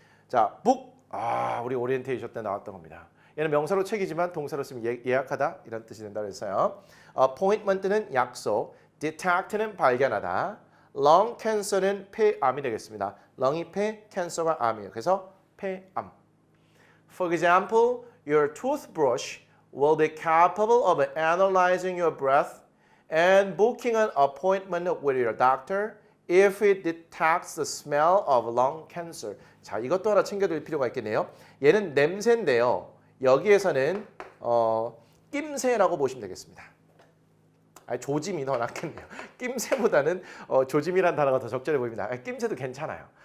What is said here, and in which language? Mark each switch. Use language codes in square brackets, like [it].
[ko] 자, book. 우리 오리엔테이션 때 나왔던 겁니다. 얘는 명사로 책이지만 동사로 쓰면 예약하다 이런 뜻이 된다고 했어요. appointment는 약속. detect는 발견하다. lung cancer는 폐암이 되겠습니다. lung이 폐, cancer가 암이에요. 그래서 폐암. [en] For example, your toothbrush will be capable of analyzing your breath and booking an appointment with your doctor if it detects the smell of lung cancer. [ko] 자, 이것도 하나 챙겨둘 필요가 있겠네요. 얘는 냄새인데요. 여기에서는 낌새라고 보시면 되겠습니다. 조짐이 더 낫겠네요. 낌새보다는 조짐이라는 단어가 더 적절해 보입니다. 낌새도 괜찮아요.